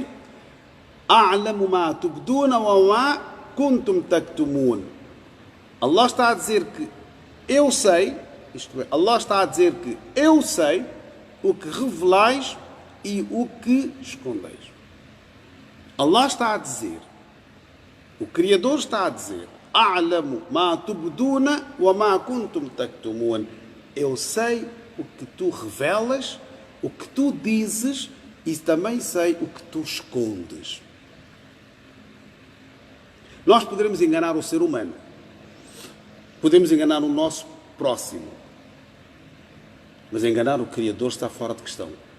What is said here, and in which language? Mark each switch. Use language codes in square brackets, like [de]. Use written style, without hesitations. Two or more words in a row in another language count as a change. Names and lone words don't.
[ar] أعلم ما تبدون وما كنتم تكتمون. [pt] Allah está a dizer que eu sei, isto é, Allah está a dizer que eu sei o que revelais e o que escondeis. Allah está a dizer, o Criador está a dizer, [ar] أعلم ما تبدون وما كنتم تكتمون. [pt] Eu sei o que tu revelas, o que tu dizes e também sei o que tu escondes. Nós poderemos enganar o ser humano, podemos enganar o nosso próximo, mas enganar o Criador está fora de questão.